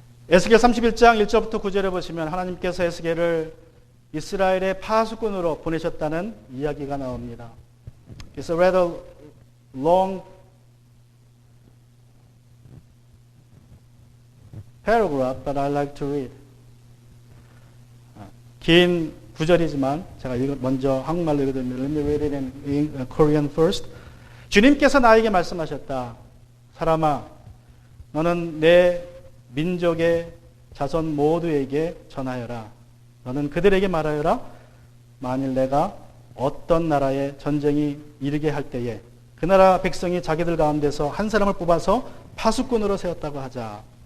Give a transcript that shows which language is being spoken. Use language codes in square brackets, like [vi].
[ko] 에스겔 31장 1절부터 9절에 보시면 하나님께서 에스겔을 이스라엘의 파수꾼으로 보내셨다는 이야기가 나옵니다. [en] It's a rather long paragraph, but I like to read. [ko] 긴 구절이지만 제가 먼저 한국말로 읽어드립니다. [en] Let me read it in Korean first. [ko] 주님께서 나에게 말씀하셨다. 사람아, 너는 내 민족의 자손 모두에게 전하여라. 너는 그들에게 말하여라. 만일 내가 어떤 나라에 전쟁이 이르게 할 때에 그 나라 백성이 자기들 가운데서 한 사람을 뽑아서 파수꾼으로 세웠다고 하자.